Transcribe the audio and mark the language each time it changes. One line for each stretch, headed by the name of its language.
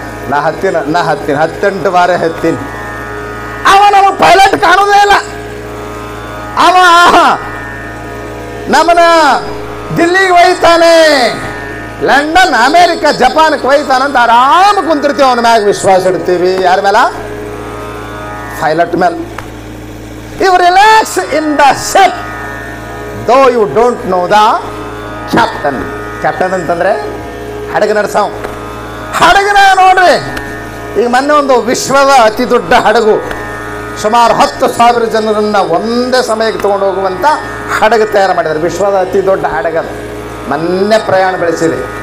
Kannada: ನಾ ಹತ್ತೀನಿ 18 ಬಾರಿ ಹತ್ತೀನಿ. ಅವ ನಮ್ಮ ಪೈಲಟ್ ಕಾಣೋದೇ ಇಲ್ಲ. ಅವ ನಮ್ಮನ್ನ ದಿಲ್ಲಿಗೆ ಒಯ್ತಾನೆ, ಲಂಡನ್, ಅಮೇರಿಕಾ, ಜಪಾನ್ಗೆ ಒಯ್ತಾನಂತ ಆರಾಮ ಕುಂತಿರ್ತೀವಿ. ಅವನ ಮ್ಯಾಗ ವಿಶ್ವಾಸ ಇಡ್ತೀವಿ. ಯಾರ ಮೇಲೆ? ಪೈಲಟ್ ಮೇಲೆ.
English: You relax in the ship though you don't know the captain.
Kannada: Captain ಅಂತಂದ್ರೆ ಹಡಗು ನಡೆಸವ. ಹಡಗನ ನೋಡ್ರಿ, ಈಗ ಮೊನ್ನೆ ಒಂದು ವಿಶ್ವದ ಅತಿ ದೊಡ್ಡ ಹಡಗು, ಸುಮಾರು 10,000 ಜನರನ್ನ ಒಂದೇ ಸಮಯಕ್ಕೆ ತಗೊಂಡು ಹೋಗುವಂಥ ಹಡಗು ತಯಾರು ಮಾಡಿದ್ದಾರೆ. ವಿಶ್ವದ ಅತಿ ದೊಡ್ಡ ಹಡಗದು, ಮೊನ್ನೆ ಪ್ರಯಾಣ ಬೆಳೆಸಿದೆ.